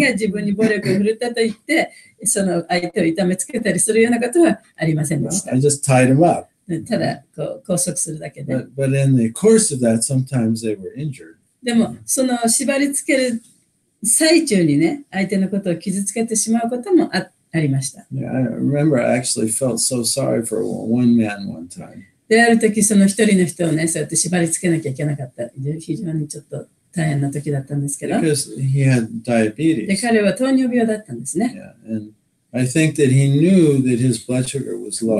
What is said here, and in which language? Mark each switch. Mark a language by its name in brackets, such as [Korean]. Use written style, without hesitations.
[Japanese] が自分に暴力を振るったと言って、その相手を痛めつけたりするようなことはありませんでした。 [English] I just tied them up. [Japanese] ただ拘束するだけで。 [English] But in the course of that, sometimes they were injured. [Japanese] でも、その縛り付ける最中にね、相手のことを傷つけてしまうこともありました。 [English] Yeah, I remember I actually felt so sorry for one man one time. [Japanese] で、ある時その一人の人をね、そうやって縛り付けなきゃいけなかった。非常にちょっと大変な時だったんですけど。 [English] Because he had [Japanese] で、 [English] diabetes. [Japanese] 彼は糖尿病だったんですね。 [English] Yeah, and I think that he knew that his blood sugar was low.